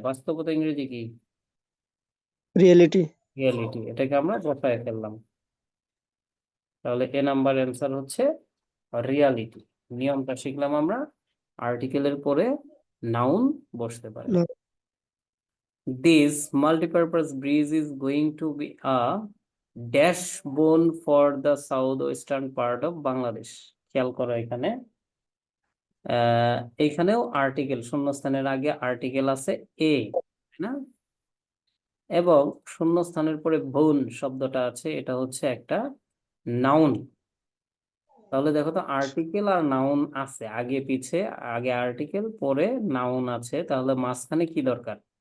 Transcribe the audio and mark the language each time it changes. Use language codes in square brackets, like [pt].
[bn] বাস্তবতা ইংরেজি কি? রিয়েলিটি। রিয়েলিটি। এটাকে আমরা বসায় ফেললাম। তাহলে এ নাম্বার অ্যান্সার হচ্ছে রিয়ালিটি। নিয়মটা শিখলাম আমরা, আর্টিকেলের পরে নাউন বসতে পারে। [en] This multipurpose bridge is going to be a dash bone for the southwestern part of Bangladesh. [bn] খেয়াল করো এখানে এইখানেও আর্টিকেল, শূন্যস্থানের আগে আর্টিকেল আছে এ, না? এবং শূন্যস্থানের পরে বোন শব্দটা আছে, এটা হচ্ছে একটা নাউন। তাহলে দেখো তো আর্টিকেল আর নাউন আছে আগে পিছে, আগে আর্টিকেল পরে নাউন আছে, তাহলে মাঝখানে কি দরকার?